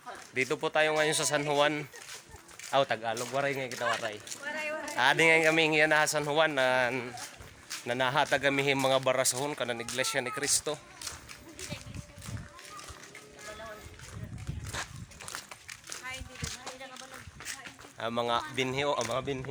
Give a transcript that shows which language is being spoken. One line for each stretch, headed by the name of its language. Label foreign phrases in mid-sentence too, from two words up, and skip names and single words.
Filipino: Dito po tayo ngayon sa San Juan. Tagalog.
Waray: Waray nga kita waray. Adi nga kami nga na San Juan na nahatag kami mga barasahon kanan Iglesia ni Cristo.
Filipino: Mga binhi o mga binhi.